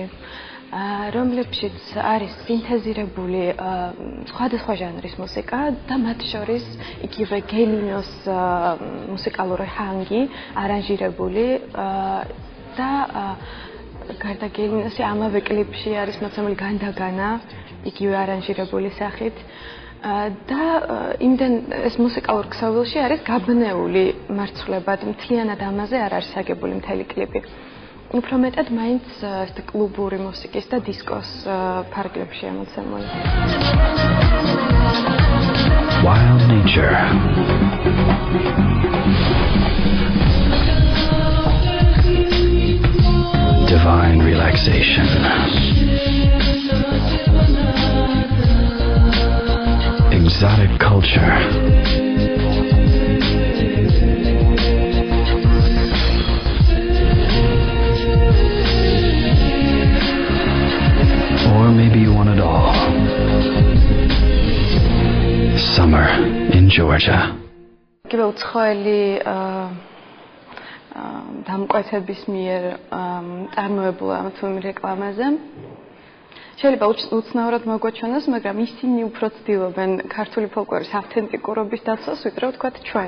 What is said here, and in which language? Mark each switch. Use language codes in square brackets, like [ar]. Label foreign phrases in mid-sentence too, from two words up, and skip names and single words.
[ka] რომლებშიც არის სინთეზირებული სხვადასხვა ჟანრის მუსიკა და მათ შორის იგივე გელინოს მუსიკალური ჰანგი არანჟირებული და გარდა გელინოსი ამავე კლიპში არის მოცემული განდაგანა იგივე არანჟირებული სახით და იმდენ ეს მუსიკალურ ქსოვილში არის გაბნეული მარცვლებად მთლიანად ამაზე არ არის აგებული მთელი კლიპი. უფრო მეტად მაინც კლუბური მუსიკის და დისკოს ფარგლებში ამოცემული. [en] Wild nature. Divine relaxation. Exotic culture. Or maybe you want it all. Summer in Georgia. [ka] კიდევ უცხოელი დამკვეთების მიერ წარმოებულ ამ თუმი რეკლამაზე შეიძლება უცნაურად მოგვაჩვენოს, მაგრამ ისინი უფრო ცდილობენ ქართული ფოლკლორის ავთენტიკურობის დაცვას, ვიდრე ვთქვათ ჩვენ.